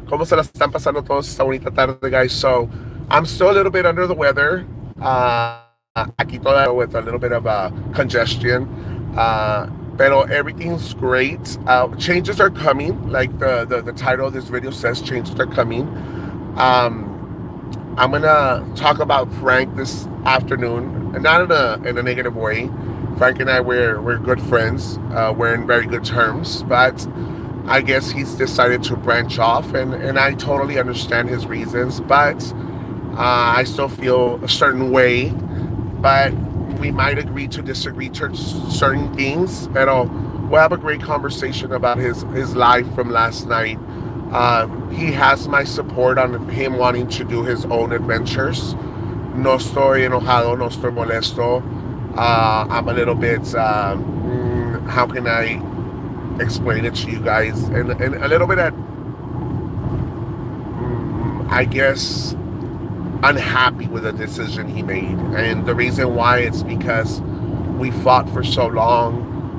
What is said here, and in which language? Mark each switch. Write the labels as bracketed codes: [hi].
[es] ¿Cómo se la están pasando todos esta bonita tarde, guys? [en] So, I'm still a little bit under the weather. [es] Aquí todavía [en] with a little bit of congestion. Pero everything's great. Changes are coming. Like the title of this video says, changes are coming. I'm gonna talk about Frank this afternoon, and not in a negative way. Frank and I we're good friends. We're in very good terms, but I guess he's decided to branch off, and I totally understand his reasons. But I still feel a certain way. But we might agree to disagree to certain things. But we'll have a great conversation about his life from last night. He has my support on him wanting to do his own adventures. [es] No estoy enojado, no estoy molesto. [en] I'm a little bit, how can I explain it to you guys? And a little bit at, I guess, unhappy with the decision he made. And the reason why is because we fought for so long.